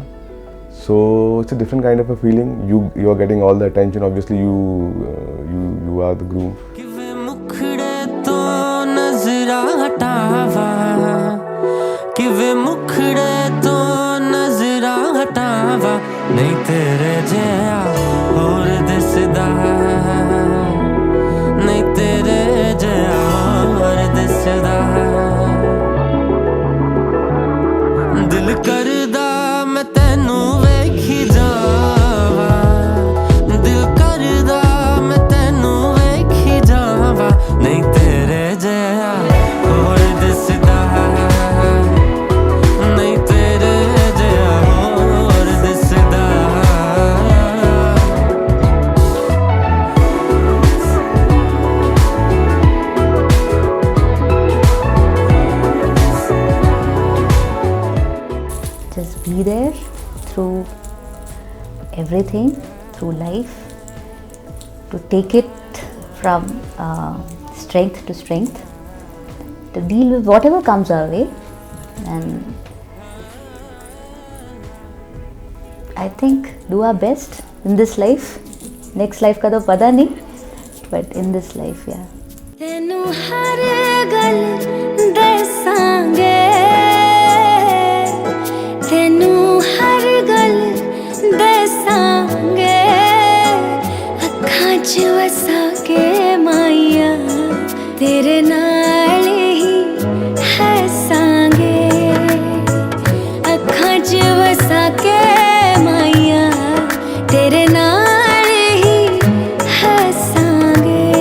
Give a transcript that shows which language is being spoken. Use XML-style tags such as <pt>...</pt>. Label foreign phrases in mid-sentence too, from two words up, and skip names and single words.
<en>So it's a different kind of a feeling. You are getting all the attention. Obviously, you are the groom.</en> <pa>ਕਿਵੇਂ ਮੁਖੜੇ ਤੋਂ ਨਜ਼ਰਾਂ ਹਟਾਵਾਂ, ਕਿਵੇਂ ਮੁਖੜੇ ਤੋਂ ਨਜ਼ਰਾਂ ਹਟਾਵਾਂ, ਨਹੀਂ ਤੇਰੇ ਜਿਆ ਹੋਰ ਦਿਸਦਾ, ਨਹੀਂ ਤੇਰੇ ਜਿਆ ਹੋਰ ਦਿਸਦਾ। ਦਿਲ ਕਰਦਾ ਮੈਂ ਤੈਨੂੰ ਵੇਖੀ ਜਾਵਾਂ, ਦਿਲ ਕਰਦਾ ਮੈਂ ਤੈਨੂੰ ਵੇਖੀ ਜਾਵਾਂ, ਨਹੀਂ ਤੇਰੇ ਜਿਆ ਹੋਰ ਦਿਸਦਾ, ਨਹੀਂ ਤੇਰੇ ਜਿਆ ਹੋਰ ਦਿਸਦਾ।</pa> <en>Just be there through everything, through life, to take it from strength to strength, to deal with whatever comes our way. And I think do our best in this life. Next life</en> <hi>का तो पता नहीं,</hi> <en>but in this life, yeah.</en> <pa>ਤੈਨੂੰ ਹਰ ਗੱਲ ਦੱਸਾਂਗੇ, ਤੈਨੂੰ ਹਰ ਗੱਲ ਦੱਸਾਂਗੇ, ਅੱਖਾਂ 'ਚ ਵਸਾ ਕੇ ਮਾਇਆ ਤੇਰੇ ਨਾਲ ਹੀ ਹੱਸਾਂਗੇ, ਅੱਖਾਂ 'ਚ ਵਸਾ ਕੇ ਮਾਇਆ ਤੇਰੇ ਨਾਲ ਹੀ ਹੱਸਾਂਗੇ।</pa>